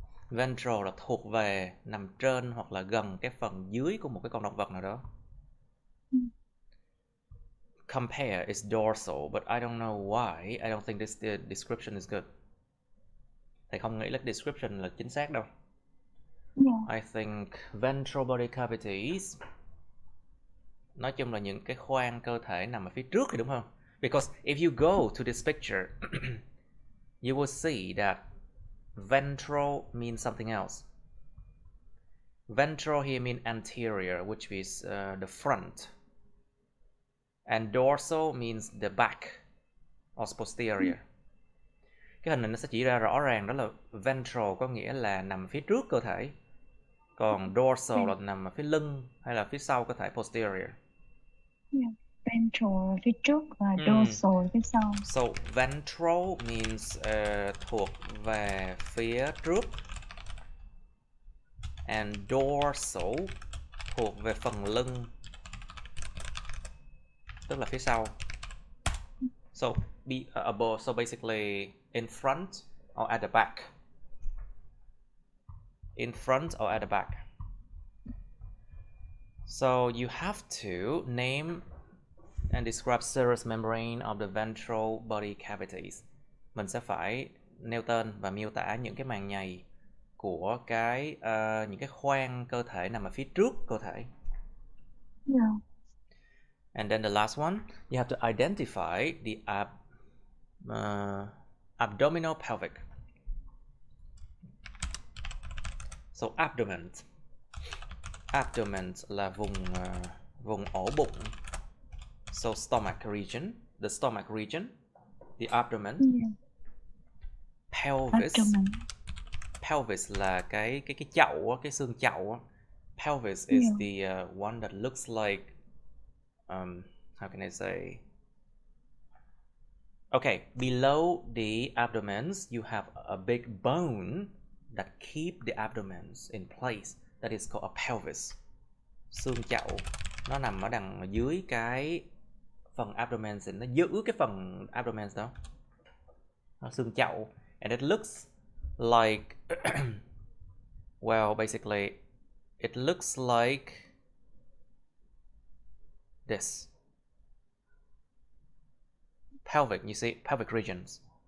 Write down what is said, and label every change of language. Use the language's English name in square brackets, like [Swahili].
[Vietnamese] Ventral là thuộc về, nằm trên hoặc là gần cái phần dưới của một cái con động vật nào đó. [English] Compare is dorsal, but I don't know why. I don't think this description is good. [Vietnamese] Thầy không nghĩ là description là chính xác đâu. [English] I think ventral body cavities, [Vietnamese] nói chung là những cái khoang cơ thể nằm ở phía trước thì đúng không? [English] Because if you go to this picture, you will see that ventral means something else. Ventral here means anterior, which is the front. And dorsal means the back or posterior. [Vietnamese] Cái hình này nó sẽ chỉ ra rõ ràng đó là ventral có nghĩa là nằm phía trước cơ thể. Còn dorsal là nằm ở phía lưng hay là phía sau cơ thể, posterior. Ventral phía trước và dorsal phía sau. [English] So ventral means [Vietnamese] thuộc về phía trước, [English] and dorsal [Vietnamese] thuộc về phần lưng, tức là phía sau. [English] So above, so basically in front or at the back. In front or at the back. So you have to name and describe serous membrane of the ventral body cavities. [Vietnamese] Mình sẽ phải nêu tên và miêu tả những cái màng nhầy của những cái khoang cơ thể nằm ở phía trước cơ thể. [English] Yeah. And then the last one, you have to identify the abdominal pelvic. [Vietnamese] So abdomen là vùng ổ bụng. [English] So stomach region, the stomach region, the abdomen. Yeah. Pelvis. Abdomen. [Vietnamese] Pelvis là cái chậu, cái xương chậu. [English] Pelvis is the one that looks like how can I say? Okay, below the abdomens you have a big bone that keep the abdomens in place. That is called a pelvis. [Vietnamese] Xương chậu nó nằm ở đằng dưới cái phần abdomen, nó giữ cái phần abdomen đó. Nó xương chậu, [English] and it looks like well, basically it looks like this. Pelvic, you see, pelvic regions.